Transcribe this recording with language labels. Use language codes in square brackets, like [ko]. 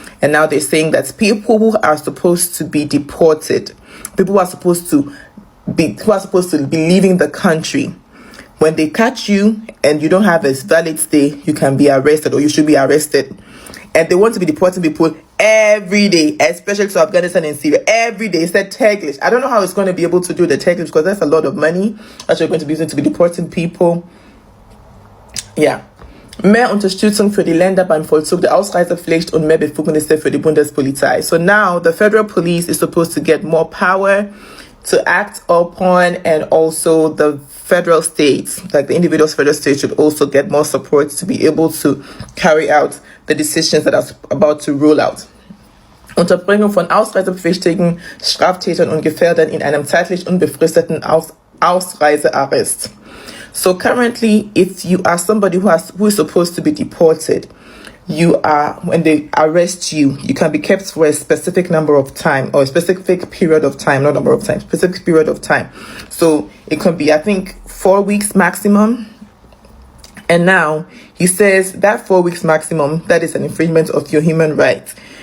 [en] And now they're saying that people who are supposed to be deported, people who are supposed to be leaving the country, when they catch you and you don't have a valid stay, you can be arrested, or you should be arrested. And they want to be deporting people every day, especially to Afghanistan and Syria. Every day, it's that Turkish. I don't know how it's going to be able to do the Turkish, because that's a lot of money that you're going to be using to be deporting people. [de] Ja. Mehr Unterstützung für die Länder beim Vollzug der Ausreisepflicht und mehr Befugnisse für die Bundespolizei. [en] So now the federal police is supposed to get more power to act upon, and also the federal states, like the individual federal states, should also get more support to be able to carry out the decisions that are about to roll out. [de] Unterbringung von ausreisepflichtigen Straftätern und Gefährdern in einem zeitlich unbefristeten Ausreisearrest. [en] So currently, if you are somebody who is supposed to be deported, when they arrest you, you can be kept for a specific number of time, or a specific period of time, not number of time, specific period of time. So it can be, I think, 4 weeks maximum. And now he says that 4 weeks maximum, that is an infringement of your human rights.